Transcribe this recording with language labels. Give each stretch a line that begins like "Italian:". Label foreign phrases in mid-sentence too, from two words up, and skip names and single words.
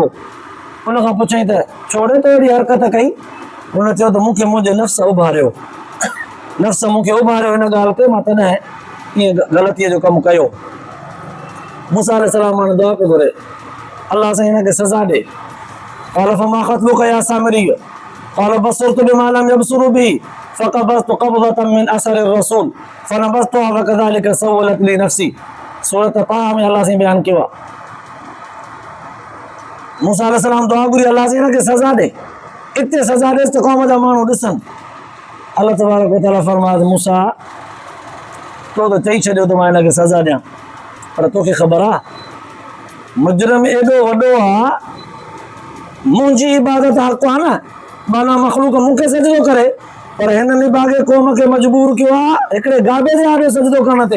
Sindhi: उनखां पुछईं त छोड़े तो अहिड़ी हरकत कई? हुन चयो त मूंखे मुंहिंजे नफ़्स उभारियो, नफ़्स मूंखे उभारियो हिन ॻाल्हि ते, मां तॾहिं ईअं ग़लतीअ जो कमु कयो। मूसा अलैहिस्सलाम हाणे दुआ पियो घुरे, अलाह साईं हिनखे सज़ा ॾे।
Arabic: قال فما خطبك يا سامري قال بصرت بما لم يبصر به فقبضت قبضة من أثر رسول فنبذتها وكذلك سولت لي نفسي.
Sindhi: सूरत ताहा में अलाह साईं बयानु कयो आहे। मूसा अलैहिस्सलाम दुआ घुरी, अलाह साईं हिनखे सज़ा ॾे, इते सज़ा ॾेसि त क़ौम जा माण्हू ॾिसनि। अलाह
Arabic: تبارك وتعالى
Sindhi: फरमायो, मूसा तो त चई छॾियो त मां हिनखे सज़ा ॾियां, पर तोखे ख़बर आहे मुजरिम एॾो वॾो आहे, मुंहिंजी इबादत हक़ आहे न, माना मख़लूक मूंखे सजदो करे, पर हिन निभागे क़ौम खे मजबूर कयो आहे हिकिड़े गाबे जे आॾे सजदो करण ते।